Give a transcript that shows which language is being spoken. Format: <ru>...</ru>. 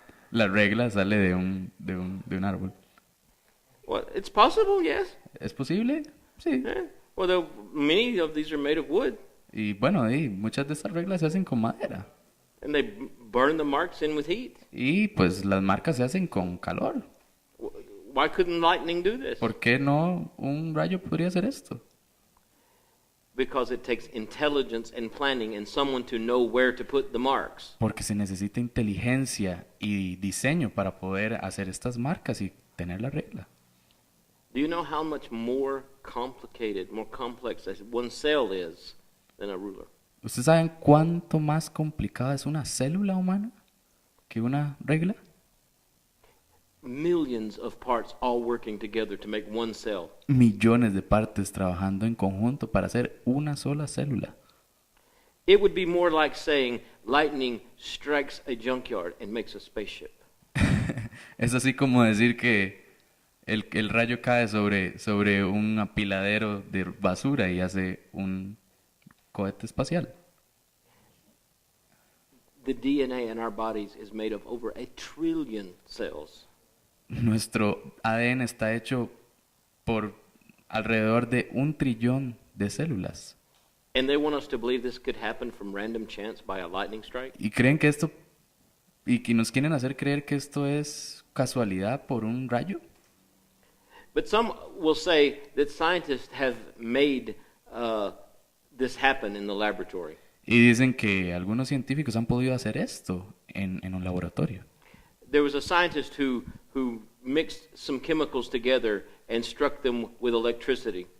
<es>La regla sale de un árbol.</es> <en>Well, it's possible, yes.</en> <es>¿Es posible? Sí.</es> <en>Yeah. Well, many of these are made of wood,</en> <es>Y bueno, y muchas de estas reglas se hacen con madera.</es> <en>and they burn the marks in with heat.</en> <es>Y pues las marcas se hacen con calor.</es> <en>Why couldn't lightning do this?</en> <es>¿Por qué no un rayo podría hacer esto?</es> <en>Because it takes intelligence and planning and someone to know where to put the marks.</en> <es>Porque se necesita inteligencia y diseño para poder hacer estas marcas y tener la regla.</es> <en>Do you know how much more complicated, more complex one cell is than a ruler?</en> <es>¿Ustedes saben cuánto más complicada es una célula humana que una regla?</es> <en>Millions of parts all working together to make one cell.</en> <es>Millones de partes trabajando en conjunto para hacer una sola célula.</es> <en>It would be more like saying lightning strikes a junkyard and makes a spaceship.</en> <es>Es así como decir que el rayo cae sobre un apiladero de basura y hace un cohete espacial.</es> <en>The DNA in our bodies is made of over 1 trillion cells.</en> <es>Nuestro ADN está hecho por alrededor de 1 trillón de células.</es> <en>And they want us to believe this could happen from random chance by a lightning strike?</en> <es>Y creen que esto, y que nos quieren hacer creer que esto es casualidad por un rayo.</es> <en>But some will say that scientists have made this happen in the laboratory.</en> <es>Y dicen que algunos científicos han podido hacer esto en un laboratorio.</es> <en>There was a scientist who mixed some chemicals together and struck them with electricity.</en>